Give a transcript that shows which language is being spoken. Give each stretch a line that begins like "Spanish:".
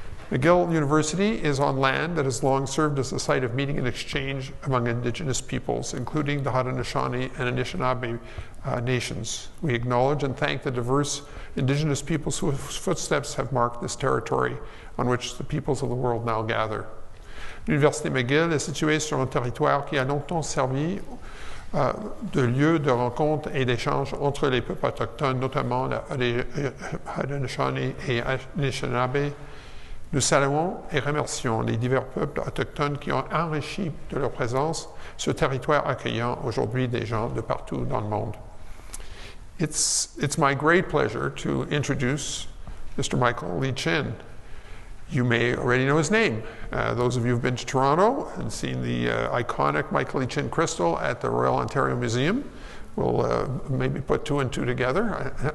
English: McGill University is on land that has long served as a site of meeting and exchange among Indigenous peoples, including the Haudenosaunee and Anishinaabe nations. We acknowledge and thank the diverse Indigenous peoples whose footsteps have marked this territory on which the peoples of the world now gather.
French: L'Université McGill est située sur un territoire qui a longtemps servi de lieu de rencontre et d'échange entre les peuples autochtones, notamment la Haudenosaunee et Anishinaabe. Nous saluons et remercions les divers peuples autochtones qui ont enrichi de leur présence ce territoire accueillant aujourd'hui des gens de partout dans le monde.
English: It's my great pleasure to introduce Mr. Michael Lee-Chin. You may already know his name. Those of you who've been to Toronto and seen the iconic Michael Lee-Chin crystal at the Royal Ontario Museum will maybe put two and two together.